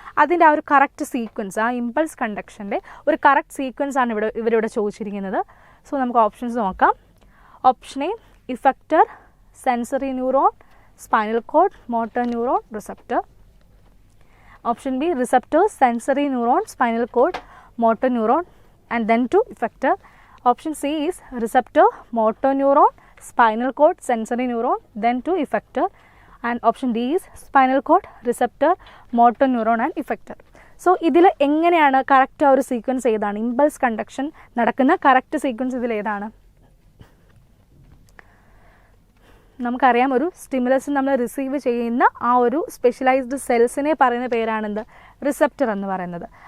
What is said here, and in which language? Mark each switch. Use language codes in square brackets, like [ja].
[ml] അതിൻ്റെ ആ ഒരു കറക്റ്റ് സീക്വൻസ്, ആ ഇമ്പൾസ് കണ്ടക്ഷൻ്റെ ഒരു കറക്റ്റ് സീക്വൻസ് ആണ് ഇവരിവിടെ ചോദിച്ചിരിക്കുന്നത്. [en] so [ml] നമുക്ക് ഓപ്ഷൻസ് നോക്കാം. [en] Option A effector, sensory neuron, spinal cord, motor neuron, receptor. Option B receptor, sensory neuron, spinal cord, motor neuron, and then to effector. Option C is receptor, motor neuron, spinal cord, sensory neuron, then to effector. And option D is spinal cord, receptor, motor neuron and effector. [ml] So ഇതിൽ എങ്ങനെയാണ് correct ആ ഒരു sequence ഏതാണ്? Impulse conduction നടക്കുന്ന correct sequence ഇതിൽ ഏതാണ്? നമുക്കറിയാം, ഒരു സ്റ്റിമുലസ് നമ്മൾ റിസീവ് ചെയ്യുന്ന ആ ഒരു സ്പെഷ്യലൈസ്ഡ് സെൽസിനെ പറയുന്ന പേരാണെന്ത്? റിസപ്റ്റർ എന്ന് പറയുന്നത്.